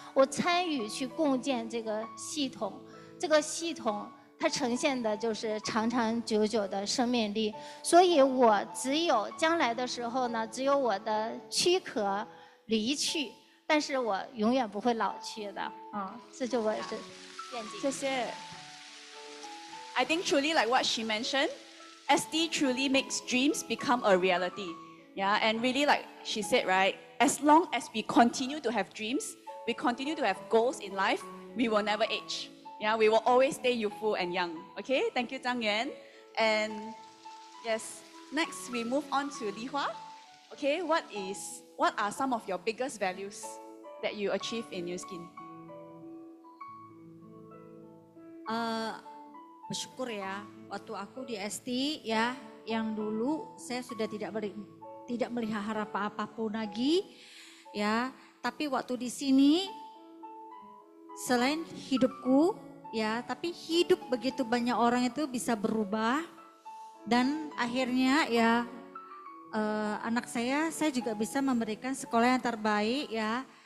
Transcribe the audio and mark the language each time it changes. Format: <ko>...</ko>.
<zh>我参与去共建这个系统，它呈现的就是长长久久的生命力，所以我只有将来的时候呢，只有我的躯壳离去，但是我永远不会老去的这就我的愿景。谢谢。</zh> <en>I think truly like what she mentioned, ST truly makes dreams become a reality. Yeah, and really like she said, right? As long as we continue to have dreams, we continue to have goals in life, we will never age. Yeah, we will always stay youthful and young. Okay, thank you, Zhang Yuan. And yes, next we move on to Li Hua. Okay, what are some of your biggest values that you achieve in New Skin?</en> <ms>Bersyukur ya, waktu aku di ST ya, yang dulu saya sudah tidak melihara apa-apapun lagi ya, tapi waktu di sini selain hidupku ya, tapi hidup begitu banyak orang itu bisa berubah dan akhirnya ya anak saya juga bisa memberikan sekolah yang terbaik ya.</ms>